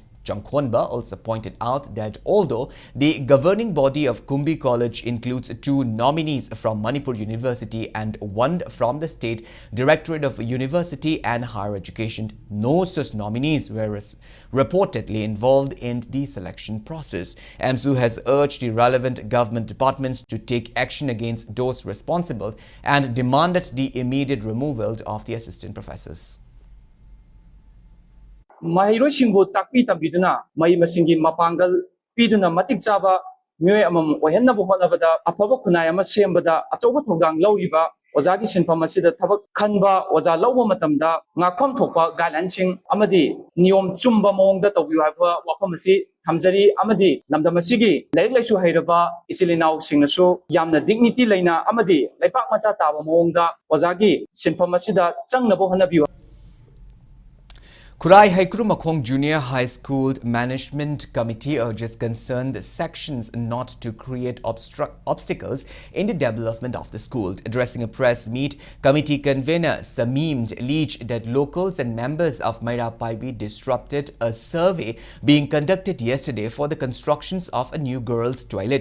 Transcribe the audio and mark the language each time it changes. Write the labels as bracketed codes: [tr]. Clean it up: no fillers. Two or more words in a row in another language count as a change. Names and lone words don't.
[en] Changkhonba also pointed out that although the governing body of Kumbi College includes 2 nominees from Manipur University and 1 from the State Directorate of University and Higher Education, no such nominees were reportedly involved in the selection process. AMSU has urged the relevant government departments to take action against those responsible and demanded the immediate removal of the assistant professors. [mni] Mahirosingbu takpi tambiduna mai masingi mapangal piduna matik chaba myoy amam ohennabu honabada afaba khunai ama sembada achauba thogdang lawriba ozagi sinpham asida thabak khanba oza lawba matamda ngakpham thokpa guidelines amadi niyom chumba mawongda tawbiu haiba wafam asi thamjari amadi lamdam asigi laik laisu hairaba isilinau singnasu yamna dignity leina amadi laipak macha taba mawongda ozagi sinpham asida changnabo honabiu. [en] Kurai Haikrumakhong Junior High School Management Committee urges concerned sections not to create obstacles in the development of the school. Addressing a press meet, committee convener Samim alleged that locals and members of Maira Paibi disrupted a survey being conducted yesterday for the constructions of a new girls' toilet.